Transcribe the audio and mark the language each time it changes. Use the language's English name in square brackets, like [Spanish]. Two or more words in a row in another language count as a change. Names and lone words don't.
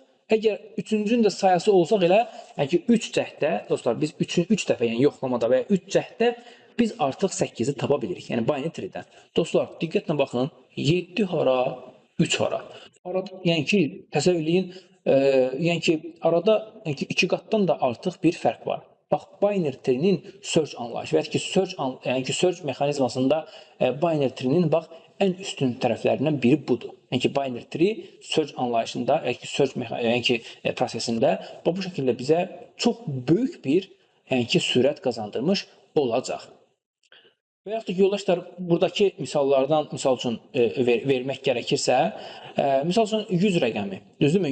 [Azerbaijani] Əgər üçüncünün də sayası olsaq elə, yəni ki 3 cəhdə, dostlar, biz 3 dəfə, yəni yoxlamada və ya 3 cəhdə biz artıq 8-i tapa bilirik. Yəni [English] binary tree-dən. [Azerbaijani] Dostlar, diqqətlə baxın. 7 hara, 3 hara. Arada, yəni ki, təsəvvür eləyin, yəni ki, arada 2 qatdan da artıq bir fərq var. Bax, [English] binary tree-nin search [Azerbaijani] anlayışı və ya ki, search mexanizmasında [English] binary tree-nin [Azerbaijani] bax, ən üstün tərəflərindən biri budur. Yəni ki, [English] binary tree search [Azerbaijani] anlayışında, yəni ki, prosesində bu şəkildə bizə çox böyük bir, yəni ki, sürət qazandırmış olacaq. Və yaxud da ki, yoldaşlar, buradakı misallardan, misal üçün, vermək gərəkirsə, misal üçün 100 rəqəmi, düzdürmü?